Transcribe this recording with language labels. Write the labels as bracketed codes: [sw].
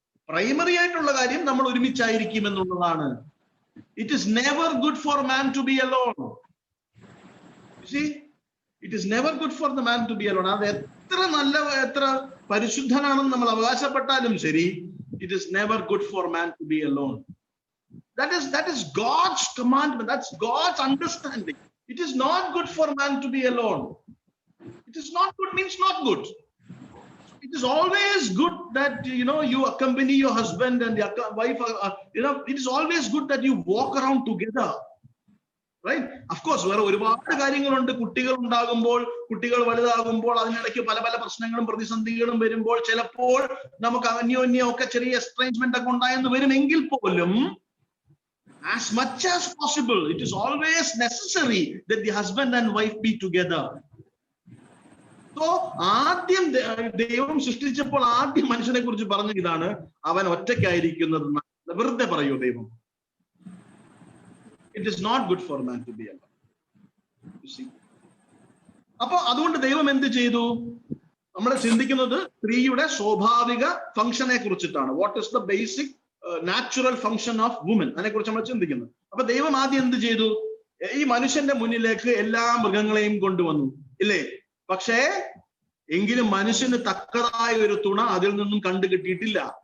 [ml] Primary ആയിട്ടുള്ള കാര്യം നമ്മൾ ഒരുമിച്ചായിരിക്കും എന്നുള്ളതാണ്. [en] It is never good for man to be alone. It is never good for the man to be alone. [ml] അത് എത്ര പരിശുദ്ധനാണെന്ന് നമ്മൾ അവകാശപ്പെട്ടാലും ശരി, [en] It is never good for man to be alone. That is God's commandment. That's God's understanding. It is not good for man to be alone. It is not good means not good. It is always good that you accompany your husband and your wife. It is always good that you walk around together. Right? Of course, [ml] വേറെ ഒരുപാട് കാര്യങ്ങളുണ്ട്. കുട്ടികൾ ഉണ്ടാകുമ്പോൾ, കുട്ടികൾ വലുതാകുമ്പോൾ, അതിനിടയ്ക്ക് പല പല പ്രശ്നങ്ങളും പ്രതിസന്ധികളും വരുമ്പോൾ ചിലപ്പോൾ നമുക്ക് അന്യോന്യം ഒക്കെ ചെറിയ എസ്ട്രേഞ്ച്മെന്റ് ഒക്കെ ഉണ്ടായെന്ന് വരുമെങ്കിൽ പോലും, [en] as much as possible, it is always necessary that the husband and wife be together. [ml] So ആദ്യം ദൈവം സൃഷ്ടിച്ചപ്പോൾ ആദ്യം മനുഷ്യനെ കുറിച്ച് പറഞ്ഞ ഇതാണ്: അവൻ ഒറ്റയ്ക്കായിരിക്കുന്നത് വെറുതെ പറയൂ ദൈവം. [en] It is not good for man to be alone. You see? [ml] അപ്പൊ അതുകൊണ്ട് ദൈവം എന്ത് ചെയ്തു? നമ്മൾ ചിന്തിക്കുന്നത് സ്ത്രീയുടെ സ്വാഭാവിക ഫംഗ്ഷനെ കുറിച്ചിട്ടാണ്. [en] what is the basic natural function of woman, [ml] അതിനെ കുറിച്ച് നമ്മൾ ചിന്തിക്കുന്നത്. അപ്പൊ ദൈവം ആദ്യം എന്ത് ചെയ്തു? ഈ മനുഷ്യന്റെ മുന്നിലേക്ക് എല്ലാ മൃഗങ്ങളെയും കൊണ്ടുവന്നു, ഇല്ലേ? പക്ഷേ എങ്കിലും മനുഷ്യന് തക്കതായ ഒരു തുണ അതിൽ നിന്നും കണ്ടു കിട്ടിയിട്ടില്ല.